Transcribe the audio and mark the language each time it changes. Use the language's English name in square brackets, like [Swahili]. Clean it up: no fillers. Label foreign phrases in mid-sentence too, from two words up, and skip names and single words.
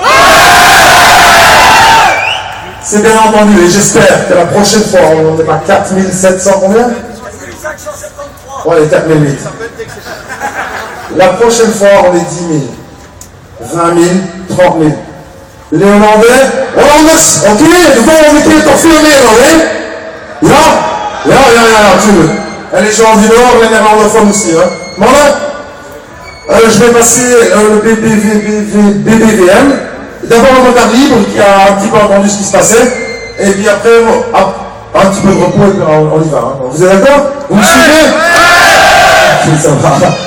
[French] C'est bien entendu, et j'espère que la prochaine fois, on n'est pas 4700 combien? 4573. Ouais, 4008. La prochaine fois, on est 10 000, 20 000, 30 000. Les Hollandais, ok, du coup, on était confirmés, Hollandais. [Dutch] Ja, natuurlijk. [French] En les gens du Nord, les néerlandophones aussi. Hein. Mannen, je vais passer le BBVM. D'abord le motard libre qui a un petit peu entendu ce qui se passait. Et puis après, un petit peu de repos et puis on y va. Hein. Vous êtes d'accord? Vous me suivez? Ok, ça va.